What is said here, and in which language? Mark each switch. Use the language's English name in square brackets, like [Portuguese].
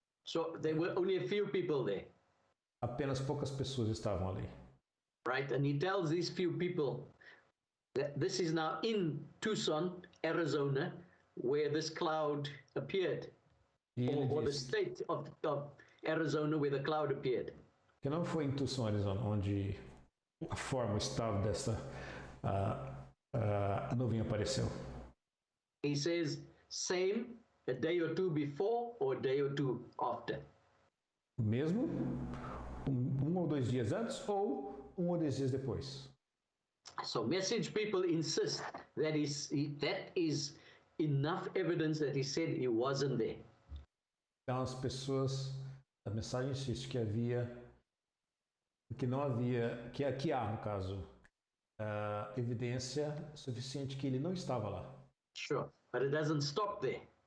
[English] So there were only a few people there. [Portuguese] Apenas poucas pessoas estavam ali. [English] Right? And he tells these few people that this is now in Tucson, Arizona, where this cloud appeared. [Portuguese] E ele [English] Or the [Portuguese] disse [English] state of Arizona where the cloud appeared. [Portuguese] que não foi em Tucson, Arizona, onde a forma, o estado dessa a nuvem apareceu. [English] He says, same a day or two before or a day or two after. [Portuguese] Mesmo um ou 2 dias antes ou 1 ou 2 dias depois. [English] So message people insist that that is enough evidence that he said he wasn't there. [Portuguese] Então as pessoas, a mensagem insiste que havia, que não havia, que há no caso, evidência suficiente que ele não estava lá. [English] Sure, but it doesn't stop there.